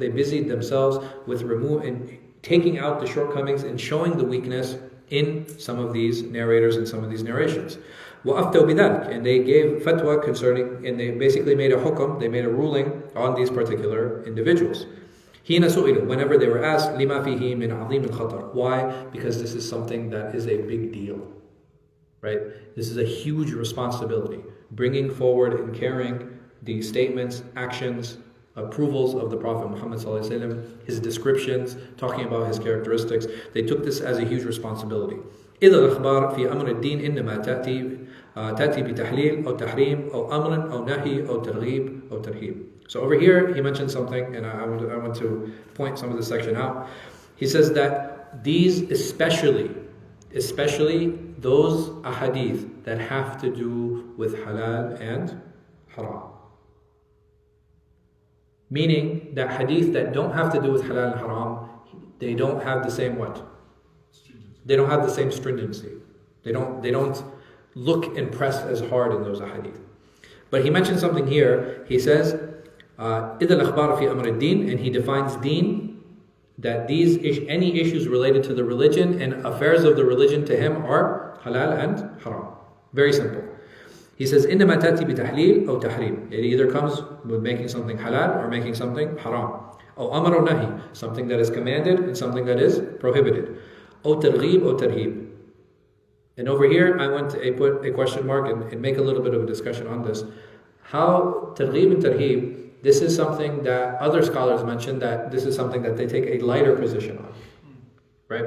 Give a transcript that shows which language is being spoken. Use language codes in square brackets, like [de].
[en] They busied themselves with taking out the shortcomings and showing the weakness in some of these narrators and some of these narrations. [ar] وَأَفْتَوْا بِذَلِكَ, [en] and they gave fatwa concerning, and they basically made a hukum, they made a ruling on these particular individuals. [ar] حِينَ سُئِلُوا, [en] whenever they were asked, [ar] لِمَا فِيهِ مِنْ عَظِيمِ الْخَطَرِ. [en] Why? Because this is something that is a big deal. Right? This is a huge responsibility. Bringing forward and carrying the statements, actions, approvals of the Prophet Muhammad ﷺ, his descriptions, talking about his characteristics. They took this as a huge responsibility. [ar] إذا الأخبار في أمر الدين إنما تأتي بتحليل أو تحريم أو أمر أو نهي أو ترغيب أو ترهيب. [en] So over here he mentioned something, and I want to point some of this section out. He says that these especially those ahadith that have to do with halal and haram. Meaning that hadith that don't have to do with halal and haram, they don't have the same what? They don't have the same stringency. They don't look and press as hard in those hadith. But he mentioned something here. He says, [ar] إِذَا الْأَخْبَارَ فِي أَمْرِ الدِّينِ, [en] and he defines deen, that any issues related to the religion and affairs of the religion to him are halal and haram. Very simple. He says, [ar] إِنَّمَا تَأْتِي بِتَحْلِيل أو تحريم. [en] It either comes with making something halal or making something haram. [ar] أو أمر أو نهي, [en] something that is commanded and something that is prohibited. [ar] أو ترغيب أو ترهيب. [en] And over here, I want to put a question mark and make a little bit of a discussion on this. How targhib and tarhib, this is something that other scholars mention that this is something that they take a lighter position on. Right?